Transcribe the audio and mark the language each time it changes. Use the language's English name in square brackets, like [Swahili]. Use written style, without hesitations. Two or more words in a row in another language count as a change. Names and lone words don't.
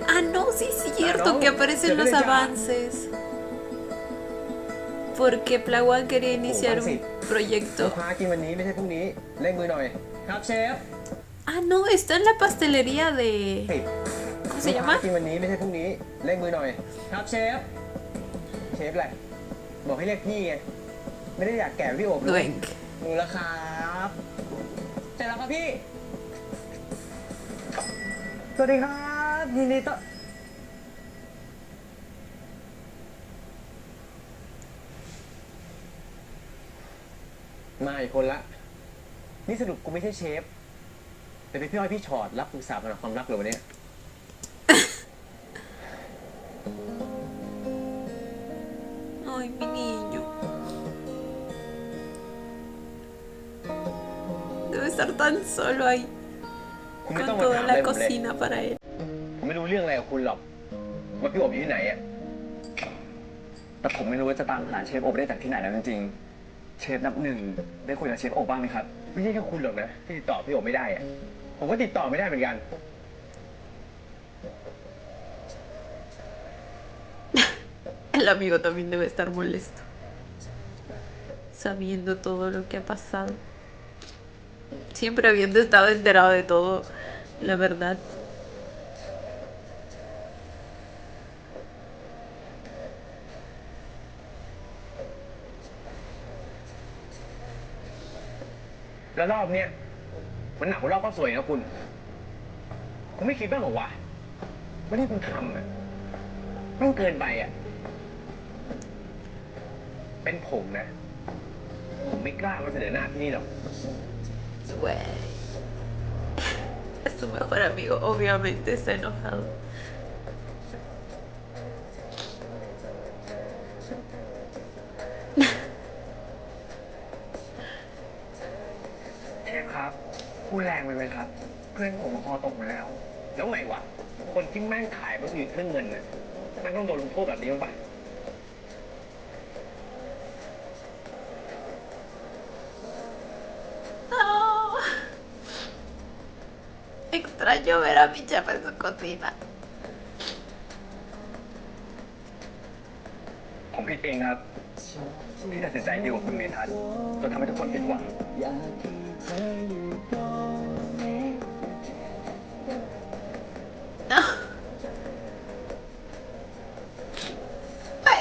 [Spanish] Ah, no, sí es cierto no, que aparecen los ya. avances. Porque Plawan quería iniciar un [Thai] ลูก [Spanish] proyecto. [Thai] ค้ากินวันนี้ไม่ใช่พรุ่งนี้เร่งมือหน่อย ครับเชฟ [Spanish] Ah, no, está en la pastelería de... [Thai] ปิด [Spanish] ¿Cómo [Thai] ลู [Spanish] se [Thai] กค้า [Spanish] llama? [Thai] กินวันนี้ไม่ใช่พรุ่งนี้เร่งมือหน่อย ครับเชฟ เชฟอะไรบอกให้เรียกพี่ไง ไม่ได้อยากแก่พี่โอบเลย Dueng. มือละครับเสร็จแล้วครับพี่ สวัสดีครับยินดีต้อนมาอีกคนละ นี่สรุปกูไม่ใช่เชฟ แต่เป็นพี่อ้อยพี่ชอดรับปรึกษาปัญหาความรักเหรอวันนี้ [Spanish] Ay, mi niño. Debe estar tan solo ahí. [Thai] คุณไม่ [Spanish] Con [Thai] ต้องมา [Spanish] toda [Thai] ถามอะไร [Spanish] la [Thai] ผมเลย [Spanish] cocina para él. [Thai] ผมไม่รู้เรื่องอะไรกับคุณหรอก ว่าพี่โอบอยู่ที่ไหนอ่ะ แต่ผมไม่รู้ว่าจะตามหาเชฟโอบได้จากที่ไหนแล้วจริงๆ เชฟนับหนึ่งได้คุยกับเชฟโอบบ้างไหมครับ ไม่ใช่แค่คุณหรอกนะที่ติดต่อพี่โอบไม่ได้อ่ะ ผมก็ติดต่อไม่ได้เหมือนกัน [Spanish] El amigo también debe estar molesto. Sabiendo todo lo que ha pasado. Siempre habiendo estado enterado de todo, la verdad. [Thai] แล้วรอบเนี้ยมันหนักกว่ารอบข้าวสวยนะคุณ คุณไม่คิดบ้างเหรอวะว่าที่คุณทำอ่ะมันเกินไปอ่ะ เป็นผมนะ ผมไม่กล้ามาเสนอหน้าที่นี่หรอก [Spanish] Güey. Su mejor amigo obviamente está enojado. [Thai] เชฟครับพูดแรงไปไหมครับ เพื่อนผมคอตกมาแล้ว แล้วไงวะ คนที่แม่งขายคนอื่นเรื่องเงินน่ะแม่งต้องโดนลงโทษแบบนี้มั้งปะ [Spanish] No. Extraño ver a mi chef en su cocina. [Thai] ผมผิดเองครับ ที่ตัดสินใจดีกว่าคุณเมทัศน์จนทำให้ทุกคนผิดหวัง [Spanish] No. Ay.